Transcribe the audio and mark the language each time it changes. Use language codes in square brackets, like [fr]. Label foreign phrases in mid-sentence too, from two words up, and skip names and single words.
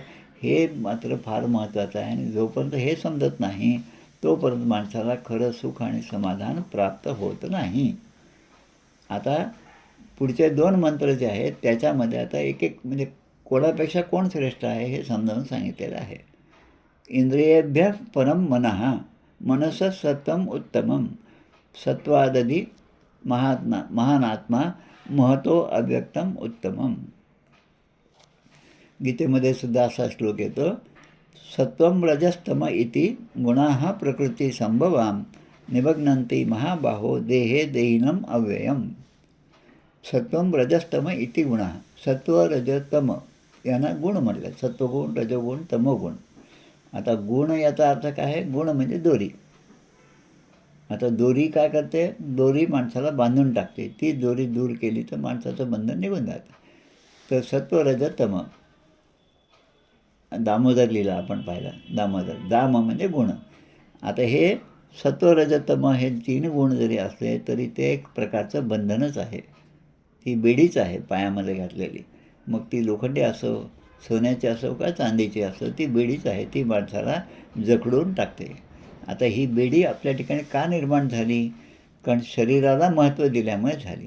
[mr] हे मात्र फार महत्त्वाचं आहे. आणि जोपर्यंत हे समजत नाही तोपर्यंत माणसाला खरं सुख आणि समाधान प्राप्त होत नाही. आता पुढचे 2 मंत्र जे आहेत त्याच्यामध्ये आता एक एक म्हणजे कोणापेक्षा कोण श्रेष्ठ आहे हे समजावून सांगितलेलं आहे. [sa] इंद्रियेभ्यः परं मनः मनसः सत्वम उत्तमम सत्वादधी महानात्मा महतो अव्यक्तम उत्तमम. [mr] गीतेमध्ये सुद्धा असा श्लोक येतो, [sa] सत्वम रजस्तम इति गुणाः प्रकृती संभवाम निमग्नन्ति महाबाहो देहे देहिनम अव्ययम. सत्वम रजस्तम इति गुणः, [mr] सत्व रजतम यांना गुण म्हटलं. सत्वगुण, रजोगुण, तमोगुण. आता गुण याचा अर्थ काय आहे? गुण म्हणजे दोरी. आता दोरी काय करते? दोरी माणसाला बांधून टाकते. ती दोरी दूर केली तर माणसाचं बंधन निघून जातं. तर सत्व रज तम, दामोदर लिहिला आपण पाहिला. दामोदर, दाम म्हणजे गुण. आता हे सत्व रज तम हे 3 गुण जरी असले तरी ते एक प्रकारचं बंधनच आहे. ती बेडीच आहे पायामध्ये घातलेली. मग ती लोखंडी असो, सोन्याची असो का चांदीची असो, ती बेडीच आहे. ती माणसाला जखडून टाकते. आता ही बेडी आपल्या ठिकाणी का निर्माण झाली? कारण शरीराला महत्त्व दिल्यामुळे झाली.